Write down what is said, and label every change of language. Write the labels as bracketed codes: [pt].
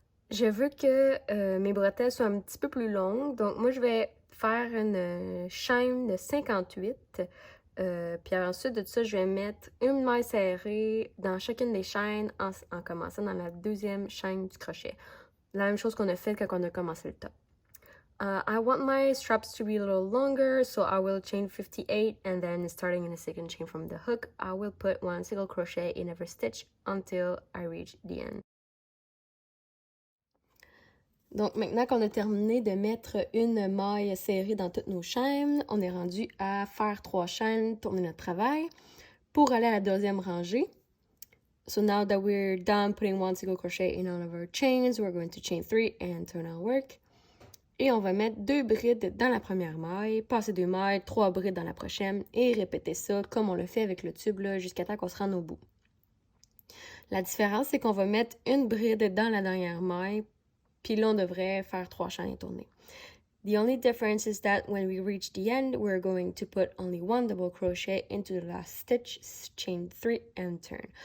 [fr] Je veux que mes bretelles soient un petit peu plus longues, donc moi je vais faire une chaîne de 58. Puis ensuite de ça, je vais mettre une maille serrée dans chacune des chaînes en commençant dans la deuxième chaîne du crochet. La même chose qu'on a fait quand on a commencé le top. [en] I want my straps to be a little longer, so I will chain 58, and then starting in the second chain from the hook, I will put one single crochet in every stitch until I reach the end. [fr] Donc maintenant qu'on a terminé de mettre une maille serrée dans toutes nos chaînes, on est rendu à faire 3 chaînes, tourner notre travail pour aller à la deuxième rangée. [en] So now that we're done putting one single crochet in all of our chains, we're going to chain 3 and turn our work. [fr] Et on va mettre 2 brides dans la première maille, passer 2 mailles, 3 brides dans la prochaine et répéter ça comme on le fait avec le tube là, jusqu'à temps qu'on se rende au bout. La différence, c'est qu'on va mettre une bride dans la dernière maille, puis là, on devrait faire 3 chaînes et tourner. [en] The only difference is that when we reach the end, we're going to put only one double crochet into the last stitch, chain 3 and turn.